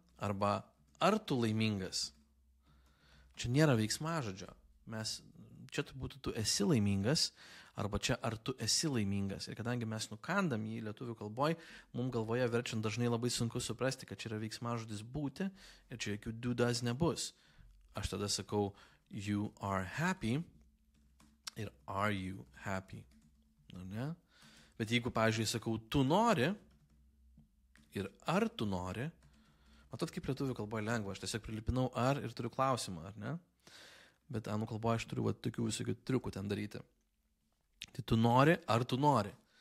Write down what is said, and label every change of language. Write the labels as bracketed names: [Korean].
[Lithuanian] Arba ar tu laimingas? Čia nėra veiksmažodžio. Čia būtų tu esi laimingas, arba čia ar tu esi laimingas. Ir kadangi mes nukandam į lietuvių kalboj, mums galvoje verčiant dažnai labai sunku suprasti, kad čia yra veiksmažodis būti ir čia jokių do does nebus. [English] Aš tada sakau, you are happy ir are you happy. [Lithuanian] Ne? Bet jeigu, pavyzdžiui, sakau, tu nori ir ar tu nori, matot, kaip lietuvių kalboje lengva, aš tiesiog prilipinau ar ir turiu klausimą, ar ne? Bet anglų kalboje aš turiu tokių visokių triukų ten daryti. Tai tu nori, ar tu nori.